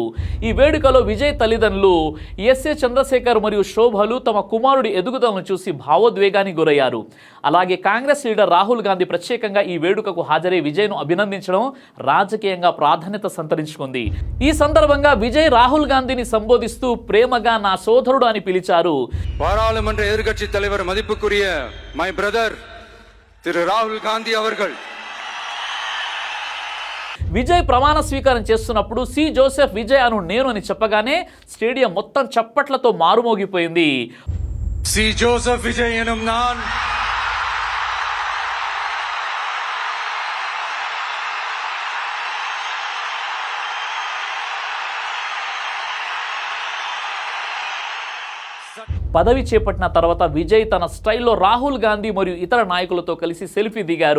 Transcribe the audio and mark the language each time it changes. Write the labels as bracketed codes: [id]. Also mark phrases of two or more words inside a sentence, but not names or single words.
[te] ఈ వేడుకలో విజయ్ తల్లిదండ్రులు ఎస్ఏ చంద్రశేఖర్ మరియు శోభలు తమ కుమారుడి ఎదుగుదలను చూసి భావోద్వేగానికి గురయ్యారు. అలాగే కాంగ్రెస్ లీడర్ రాహుల్ గాంధీ ప్రత్యేకంగా ఈ వేడుకకు హాజరై విజయ్ను అభినందించడం రాజకీయంగా ప్రాధాన్యత సంతరించుకుంది. ఈ సందర్భంగా విజయ్ రాహుల్ గాంధీని సంబోధిస్తూ ప్రేమగా నా సోదరుడు అని పిలిచారు. [ta] பாராளுமன்ற எதிர்க்கட்சி தலைவர் மதிப்புக்குரிய [en] my brother [ta] திரு ராகுல் காந்தி அவர்கள். [te] విజయ్ ప్రమాణ స్వీకారం చేస్తున్నప్పుడు సి జోసెఫ్ విజయ్ అను నేను అని చెప్పగానే స్టేడియం మొత్తం చప్పట్లతో మారుమోగిపోయింది. [ta] సి జోసెఫ్ విజయ్ ఎనుం நான் [te] పదవి చేపట్టిన తర్వాత విజయ్ తన స్టైల్లో రాహుల్ గాంధీ మరియు ఇతర నాయకులతో కలిసి సెల్ఫీ దిగారు.